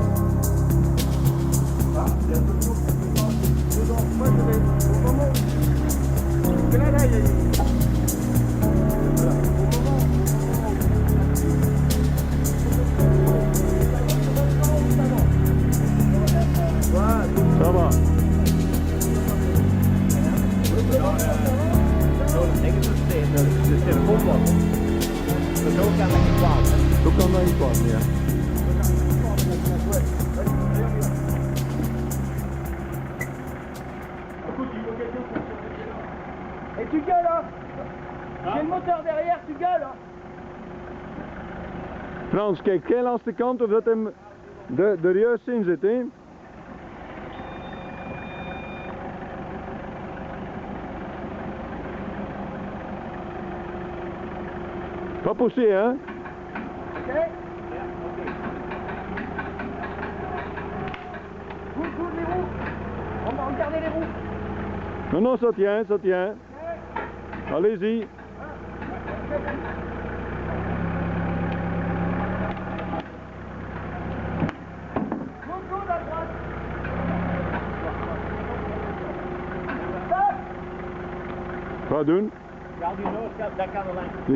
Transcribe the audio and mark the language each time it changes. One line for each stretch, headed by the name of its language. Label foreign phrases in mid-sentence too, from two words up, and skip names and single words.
French: Ah, il y a toujours dedans. Moi, je vais au moment où... Là, il y a... Voilà, au moment Ça va.
Dutch: De telefoonbord. Zo kan dat niet kwaad. Zo kan dat niet kwaad, ja.
French: Et tu gueules, hein? J'ai le moteur derrière, tu gueules, hein?
Dutch: Frans, kijk jij langs de kant of dat hem er juist in zit, hè?
French: Pas pousser, hein? Ok? Bouge les roues. On va regarder les roues. Non, non, ça tient, ça tient. Allez-y. Coude à droite.
Dutch: Wat doen? Ja, die neus, dat kan er lang.